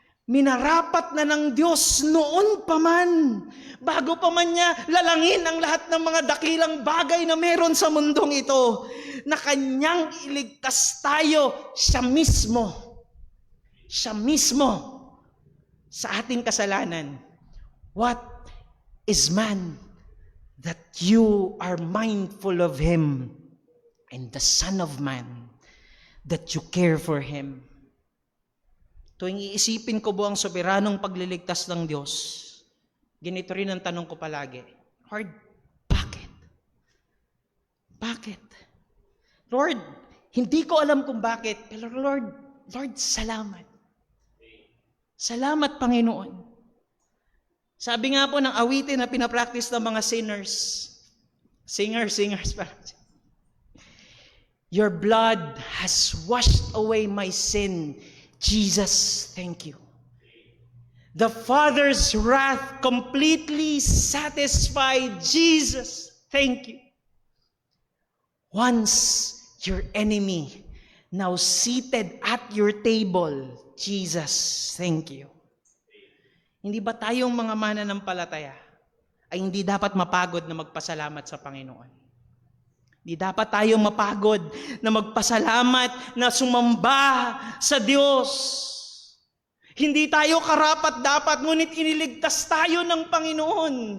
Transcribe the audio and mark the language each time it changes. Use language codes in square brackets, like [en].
[tl] Minarapat na ng Diyos noon pa man, bago pa man niya lalangin ang lahat ng mga dakilang bagay na meron sa mundong ito, na kanyang iligtas tayo siya mismo sa ating kasalanan. [en] What is man that you are mindful of him, and the Son of Man that you care for him? [tl] Tuwing iisipin ko buong soberanong pagliligtas ng Diyos, ganito rin ang tanong ko palagi, Lord, bakit? Bakit? Lord, hindi ko alam kung bakit, pero Lord, salamat. Salamat, Panginoon. Sabi nga po ng awitin na pinapractice ng mga singers pa. [en] Your blood has washed away my sin. Jesus, thank you. The Father's wrath completely satisfied. Jesus, thank you. Once your enemy, now seated at your table, Jesus, thank you. [tl] Hindi ba tayong mga mananampalataya ay hindi dapat mapagod na magpasalamat sa Panginoon? Hindi dapat tayong mapagod na magpasalamat, na sumamba sa Diyos. Hindi tayo karapat-dapat, ngunit iniligtas tayo ng Panginoon.